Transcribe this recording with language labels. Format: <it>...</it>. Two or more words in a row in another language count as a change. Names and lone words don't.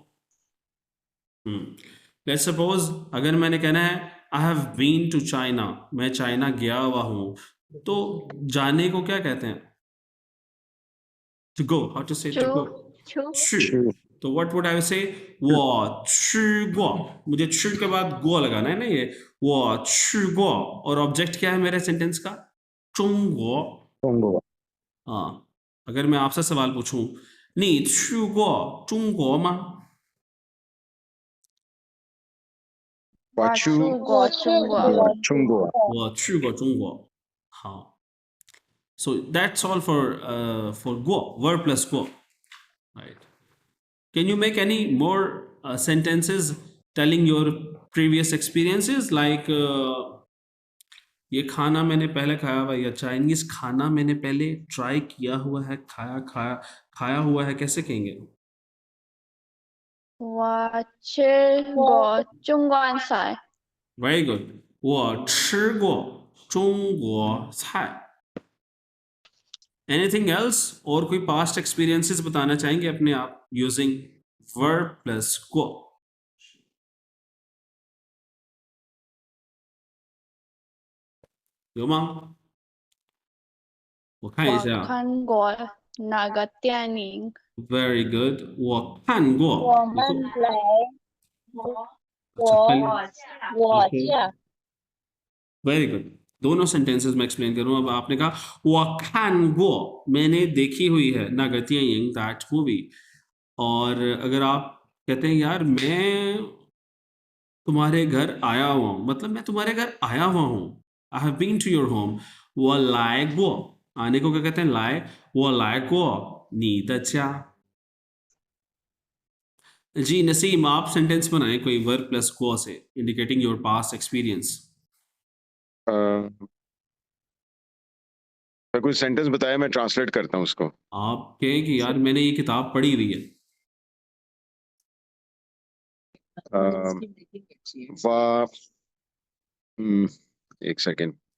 <en>let's suppose</en> <hi>अगर मैंने कहना है</hi> <en>I have been to China,</en> <hi>मैं चाइना गया हुआ हूं, तो जाने को क्या कहते हैं?</hi> <en>to go, how to say to go? 去। तो what would I say?</en> <zh>我去过,</zh> <hi>मुझे 去 के बाद गो लगाना है ना, ये</hi> <zh>我去过,</zh> <hi>और ऑब्जेक्ट क्या है मेरे सेंटेंस का?</hi> <zh>中国。中国。</zh> <hi>अगर मैं आपसे सवाल पूछूं,</hi> <zh>你去过中国吗？我去过中国。我去过中国。</zh> <en>好 so that's all for go, verb plus go, right? Can you make any more sentences telling your previous experiences, like</en> <hi>ये खाना मैंने पहले खाया हुआ, या चाइनीज खाना मैंने पहले ट्राई किया हुआ है, खाया हुआ है, कैसे कहेंगे?</hi> <zh>我吃过中国菜。</zh> <en>Very good.</en> <zh>我吃过中国菜。</zh> <en>Anything else?</en> <hi>और कोई</hi> <en>past experiences</en> <hi>बताना चाहेंगे अपने आप</hi> <en>using verb plus go?</en> <zh>有吗？我看一下。我看过那个电影。</zh> <en>Very good.</en> <zh>我看过。我们来，我家。</zh> <en>Very good.</en> <hi>दोनों सेंटेंसेस में एक्सप्लेन करूं। अब आपने कहा</hi> <zh>我看过,</zh> <hi>मैंने देखी हुई है ना गतियंग</hi> <en>that movie,</en> <hi>और अगर आप कहते हैं यार मैं तुम्हारे घर आया हुआ हूं, मतलब मैं तुम्हारे घर आया हुआ हूं,</hi> <en>I have been to your home,</en> <zh>我来过,</zh> <hi>आने को क्या कहते हैं?</hi> <zh>来, 我来过你的家。</zh> <hi>जी नसीम, आप सेंटेंस बनाएं कोई</hi> <en>verb plus</en> <hi>को से,</hi> <en>indicating your past experience.</en> <hi>तो कुछ सेंटेंस बताया, मैं ट्रांसलेट करता हूँ उसको। आप कहें कि यार मैंने ये किताब पढ़ी हुई है। वा एक सेकेंड।</hi>